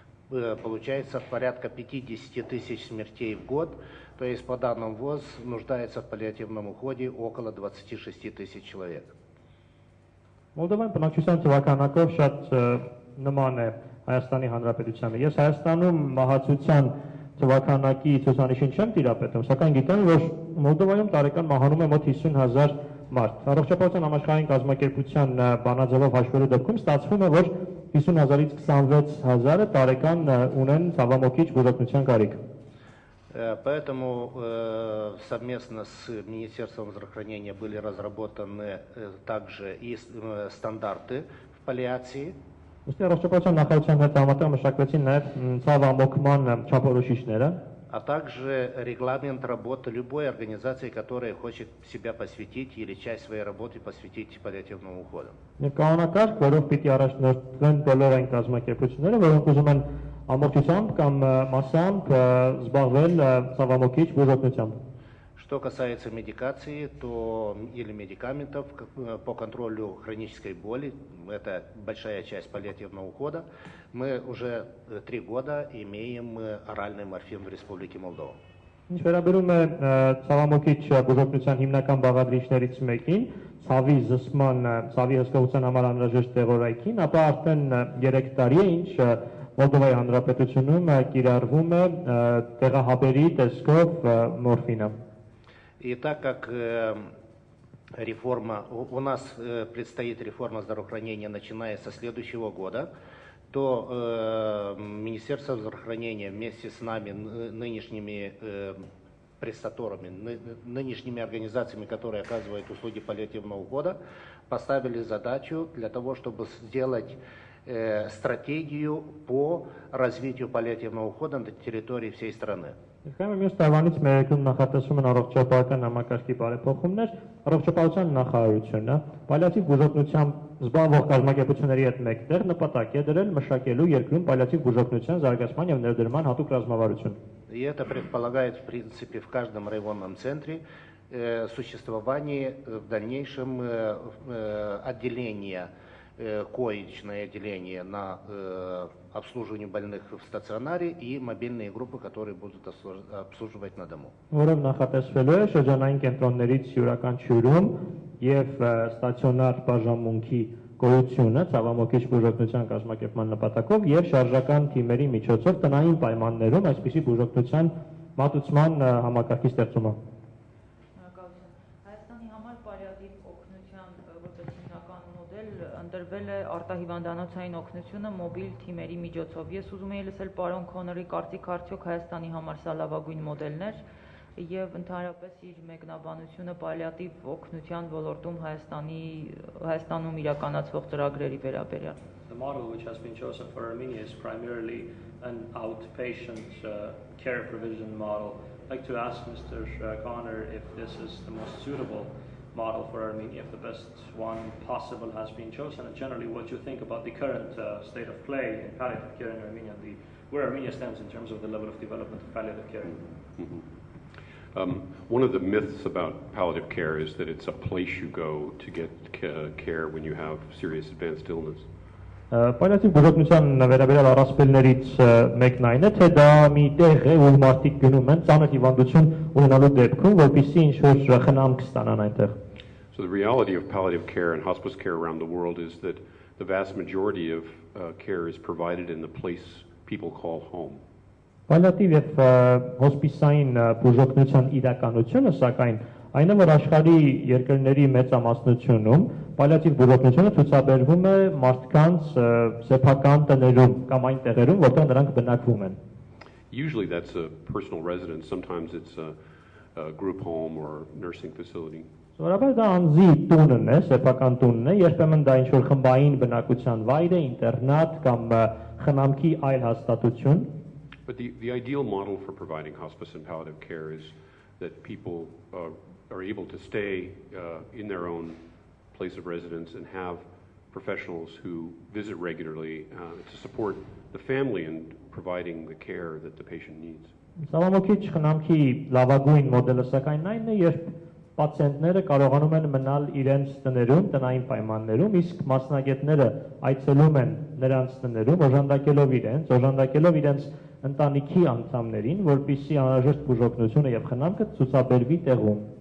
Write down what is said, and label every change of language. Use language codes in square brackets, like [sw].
[ru] получается порядка 50 тысяч смертей в год, то есть по данным ВОЗ нуждается в паллиативном уходе около 26 тысяч человек. [hy] Մոլդովան բնակչության թվականակով շատ նման է Հայաստանի Հանրապետությանը։ Ես Հայաստանում մահացության թվականակի ցուցանիշին չեմ տիրապետում, սակայն գիտեմ, որ Մոլդովայում տարեկան մահանում է մոտ 50,000 մարդ։ Առողջապահության համաշխարհային կազմակերպության բանաձևով հաշվելու դեպքում ստացվում է, որ 50,000-ից 26,000-ը տարեկան ունեն ցավամոքիչ բուժօգնության կարիք։ [ru] Поэтому совместно с Министерством здравоохранения были разработаны также и стандарты в паллиации. [hy] Ըստ առողջապահության նախարարության հետ համատեղ մշակվեցին նաև ցավամոքման չափորոշիչները, [ru] а также регламент работы любой организации, которая хочет себя посвятить или часть своей работы посвятить паллиативному уходу. [hy] Կանոնակարգ, որով պիտի առաջնորդվեն բոլոր այն կազմակերպությունները, որոնք уզում են ամբողջությամբ կամ մասամբ զբաղվել ցավամոքիչ բուժօգնությամբ։ [ru] Что касается медикации, то или медикаментов по контролю хронической боли, это большая часть паллиативного ухода, мы уже 3 года имеем оральный морфин в Республике Молдова. [hy] Ինչ վերաբերում է ցավամոքիչ բուժօգնության հիմնական բաղադրիչներից մեկին, ցավի զսպման, ցավի հսկողության համար անհրաժեշտ տեղորայքին, ապա արդեն 3 տարի է, ինչ Մոլդովայի Հանրապետությունում կիրառվում է տեղահաբերի տեսքով մորֆինը։ [ru] И так как реформа, у нас предстоит реформа здравоохранения, начиная со следующего года, то Министерство здравоохранения вместе с нами, нынешними престаторами, нынешними организациями, которые оказывают услуги паллиативного ухода, поставили задачу для того, чтобы сделать стратегию по развитию паллиативного ухода на территории всей страны. [hy] Եկայմը մյուս տարվանից մեր երկրում նախատեսվում են առողջապահական համակարգի բարեփոխումներ, առողջապահության նախարարությունը պալիատիվ բուժօգնությամբ զբաղվող կազմակերպությունների հետ մեկտեղ նպատակ է դրել մշակելու երկրում պալիատիվ բուժօգնության զարգացման եւ ներդրման հատուկ ռազմավարություն։ [ru] И это предполагает, в принципе, в каждом районном центре существование в дальнейшем отделения, коечное отделение на обслуживание больных в стационаре и мобильные группы, которые будут обслуживать на дому. [hy] Որով նախատեսվելու է շրջանային կենտրոններից յուրաքանչյուրում եւ ստացիոնար բաժանմունքի գոյությունը ցավամոքիչ բուժօգնության կազմակերպման նպատակով եւ շարժական թիմերի միջոցով տնային պայմաններում այսպիսի բուժօգնության մատուցման համակարգի ստեղծումը։ Հայաստանի համար պալիատիվ օգնության որպես հիմնական մոդել ընտրվել է արտահիվանդանոցային օգնությունը մոբիլ թիմերի միջոցով։ Ես ուզում եի լսել պարոն Քոնորի կարծիք արդյոք Հայաստանի համար սա լավագույն մոդելն էր եւ ընդհանրապես իր մեկնաբանությունը պալիատիվ օգնության ոլորտում Հայաստանում իրականացվող ծրագրերի վերաբերյալ։ [en] The model which has been chosen for Armenia is primarily an outpatient care provision model. I'd like to ask Mr. Connor if this is the most suitable model for Armenia, if the best one possible has been chosen, and generally what you think about the current state of play in palliative care in Armenia, and where Armenia stands in terms of the level of development of palliative care. One of the myths about palliative care is that it's a place you go to get care when you have serious advanced illness. [hy] Պալիատիվ բուժօգնության վերաբերյալ առասպելներից մեկն այն է, թե դա մի տեղ է, որ մարդիկ գնում են ծանր հիվանդություն ունենալու դեպքում, որպեսզի ինչ-որ խնամք ստանան այնտեղ։ [en] So the reality of palliative care and hospice care around the world is that the vast majority of care is provided in the place people call home. [hy] Պալիատիվ եւ հոսպիսային բուժօգնության իրականությունը, սակայն այն է, որ աշխարհի երկրների մեծամասնությունում պալիատիվ բուժօգնությունը ցուցաբերվում է մարդկանց սեփական տներում կամ այն տեղերում, որտեղ նրանք բնակվում են։ [en] Usually that's a personal residence, sometimes it's a group home or nursing facility. [hy] Սովորաբար դա անձի տունն է, սեփական տունն է, երբեմն դա ինչ-որ խմբային բնակության վայր է, ինտերնատ կամ խնամքի այլ հաստատություն։ [en] But the ideal model for providing hospice and palliative care is that people are able to stay in their own place of residence and have professionals who visit regularly to support the family in providing the care that the patient needs. [hy] Ցավամոքիչ խնամքի լավագույն մոդելը սակայն այն է, երբ պացիենտները կարողանում են մնալ իրենց տներում, տնային պայմաններում, իսկ մասնագետները այցելում են նրանց տներում, օժանդակելով իրենց ընտանիքի անդամներին, որպեսզի անհրաժեշտ բուժօգնությունը եւ խնամքը ցուցաբերվի տեղում։